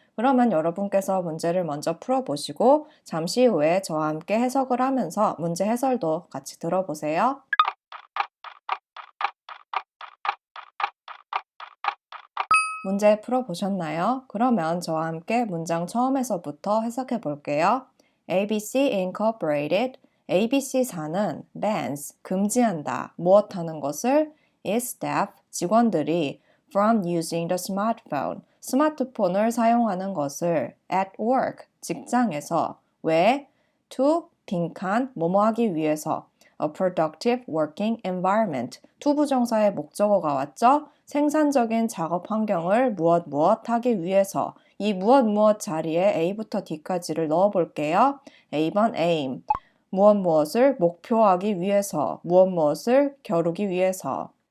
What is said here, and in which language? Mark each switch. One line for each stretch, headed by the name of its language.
Korean: 그러면 여러분께서 문제를 먼저 풀어보시고 잠시 후에 저와 함께 해석을 하면서 문제 해설도 같이 들어보세요. 문제 풀어보셨나요? 그러면 저와 함께 문장 처음에서부터 해석해 볼게요.
English: ABC Incorporated,
Korean: ABC사는
English: bans,
Korean: 금지한다, 무엇하는 것을
English: its staff,
Korean: 직원들이
English: from using the smartphone,
Korean: 스마트폰을 사용하는 것을
English: at work,
Korean: 직장에서 왜? to, 빈칸, 뭐뭐하기 위해서
English: a productive working environment,
Korean: 투부정사의 목적어가 왔죠? 생산적인 작업 환경을 무엇 하기 위해서 이 무엇 자리에 A부터 D까지를 넣어 볼게요. A번 aim, 무엇을 목표하기 위해서, 무엇을 겨루기 위해서.